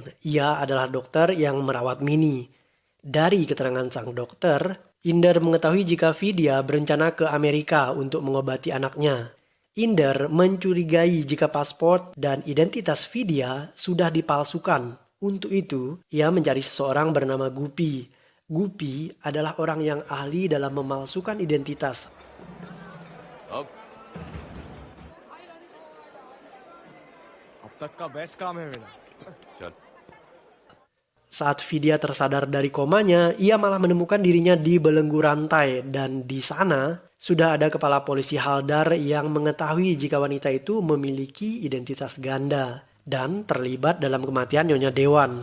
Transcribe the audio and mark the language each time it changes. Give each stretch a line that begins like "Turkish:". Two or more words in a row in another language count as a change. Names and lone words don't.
Indonesian: Ia adalah dokter yang merawat Mini. Dari keterangan sang dokter, Inder mengetahui jika Vidya berencana ke Amerika untuk mengobati anaknya. Inder mencurigai jika paspor dan identitas Vidya sudah dipalsukan. Untuk itu, ia mencari seseorang bernama Gupi. Gupi adalah orang yang ahli dalam memalsukan identitas.
Hindi: अब अब तक का बेस्ट काम है मेरा चल
Indonesian: Saat Vidya tersadar dari komanya, ia malah menemukan dirinya di belenggu rantai dan di sana sudah ada kepala polisi Haldar yang mengetahui jika wanita itu memiliki identitas ganda dan terlibat dalam kematian Nyonya Dewan.